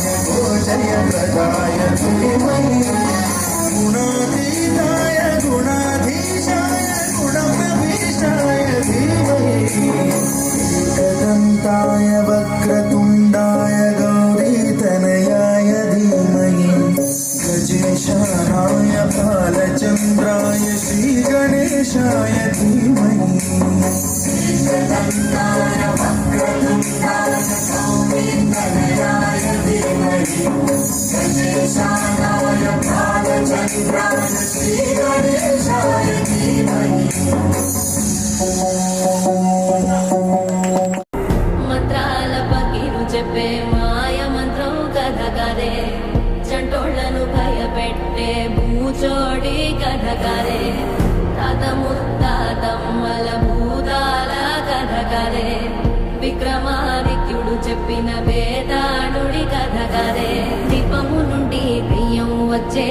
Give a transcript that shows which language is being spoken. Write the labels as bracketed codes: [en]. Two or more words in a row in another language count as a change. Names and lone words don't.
[sa] गोजयप्रदाय धीमहि गुणातीताय गुणाधीशाय गुणप्रविष्टाय धीमहि एकदन्ताय वक्रतुण्डाय गौरीतनयाय धीमहि गजेशानाय भालचन्द्राय श्रीगणेशाय धीमहि एकदन्ताय वक्रतुण्डाय गौरीतनयाय धीमहि गजेशानाय भालचन्द्राय श्रीगणेशाय धीमहि [te] మంత్రాల పకిరు చెప్పే మాయ మంత్రం కథ కరే చంటోళ్లను భయపెట్టే భూచోడి కథ కరే తాత ముత్తాతమ్మల భూతాల కథ కరే విక్రమాదిత్యుడు చెప్పిన వేదాళుడి కథ కరే దీపము నుండి బియ్యం వచ్చే